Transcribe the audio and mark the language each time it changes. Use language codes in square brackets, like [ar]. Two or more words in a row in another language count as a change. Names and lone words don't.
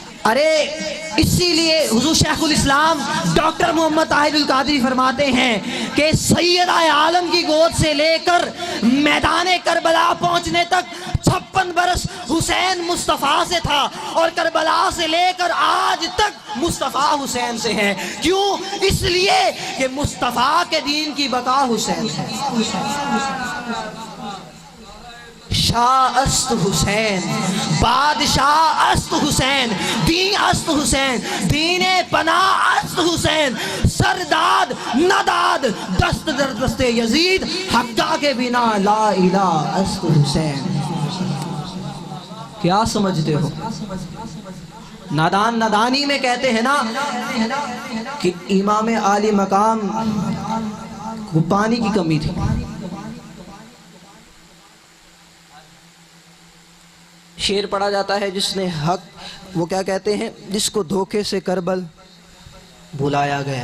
[ur] ارے اسی لیے حضور شیخ الاسلام ڈاکٹر محمد طاہر القادری فرماتے ہیں کہ سیدہ عالم کی گود سے لے کر میدان کربلا پہنچنے تک 56 برس حسین مصطفیٰ سے تھا، اور کربلا سے لے کر آج تک مصطفیٰ حسین سے ہے۔ کیوں؟ اس لیے کہ مصطفیٰ کے دین کی بقا حسین ہے۔ [fa] شاہ است حسین، بادشاہ است حسین، دین است حسین، دین پناہ است حسین، سرداد نداد دست در دست یزید، حقہ کے بنا لا الہ است حسین۔ [ur] کیا سمجھتے ہو؟ نادان نادانی میں کہتے ہیں نا کہ امام عالی مقام کو پانی کی کمی تھی، شعر پڑھا جاتا ہے جس نے حق، وہ کیا کہتے ہیں، جس کو دھوکے سے کربل بلایا گیا۔